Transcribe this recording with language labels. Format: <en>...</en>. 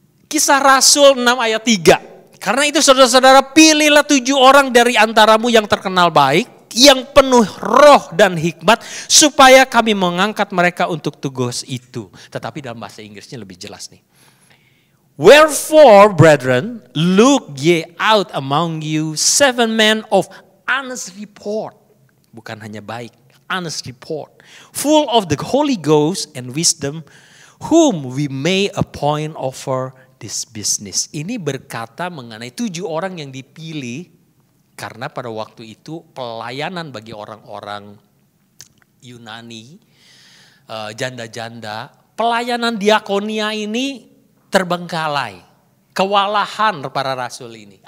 <id>Kisah Rasul 6 ayat 3. Karena itu saudara-saudara, pilihlah 7 orang dari antaramu yang terkenal baik, yang penuh roh dan hikmat, supaya kami mengangkat mereka untuk tugas itu. Tetapi dalam bahasa Inggrisnya lebih jelas nih.</id> <en>Wherefore, brethren, look ye out among you 7 men of honest report.</en> <id>Bukan hanya baik,</id> <en>honest report. Full of the Holy Ghost and wisdom, whom we may appoint over this business.</en> <id>Ini berkata mengenai 7 orang yang dipilih, karena pada waktu itu pelayanan bagi orang-orang Yunani, janda-janda, pelayanan diakonia ini terbengkalai, kewalahan para rasul ini.</id>